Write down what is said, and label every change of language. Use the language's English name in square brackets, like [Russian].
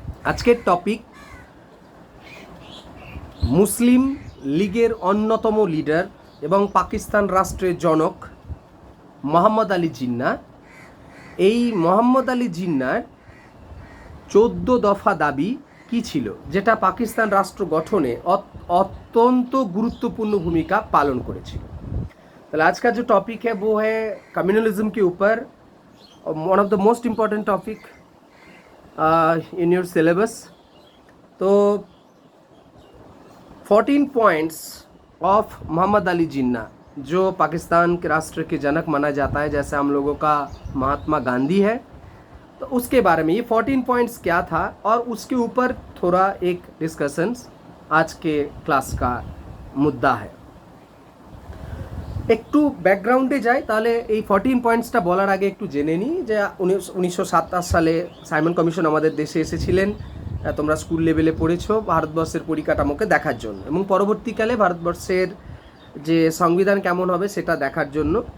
[Bangla] আজকের টপিক মুসলিম লীগের অন্যতম লিডার এবং পাকিস্তান রাষ্ট্রের জনক মোহাম্মদ আলী জিন্না। এই মোহাম্মদ আলী জিন্নার 14 দফা দাবি কি ছিল, যেটা পাকিস্তান রাষ্ট্র গঠনে অত্যন্ত গুरुत्वपूर्ण [Hindi] भूमिका पालन [Bangla] করেছিল। [Hindi] তাহলে आज का जो टॉपिक है वो है कम्युनलिज्म के ऊपर, [English] One of the most important topic in your syllabus. [Hindi] तो 14 पॉइंट्स ऑफ मोहम्मद अली जिन्ना, जो पाकिस्तान के राष्ट्र के जनक माना जाता है, जैसे हम लोगों का महात्मा गांधी है, तो उसके बारे में ये 14 पॉइंट्स क्या था और उसके ऊपर थोड़ा एक डिस्कशंस आज के क्लास का मुद्दा है। [Bangla] একটু ব্যাকগ্রাউন্ডে যাই, তাহলে এই 14 পয়েন্টসটা বলার আগে একটু জেনে নিই যে 1927 সালে সাইমন কমিশন আমাদের দেশে এসেছিলেন। তোমরা স্কুল লেভেলে পড়েছো, ভারতবর্ষের পরিকাঠামোকে দেখার জন্য এবং পরবর্তীকালে ভারতবর্ষের যে সংবিধান কেমন হবে সেটা দেখার জন্য।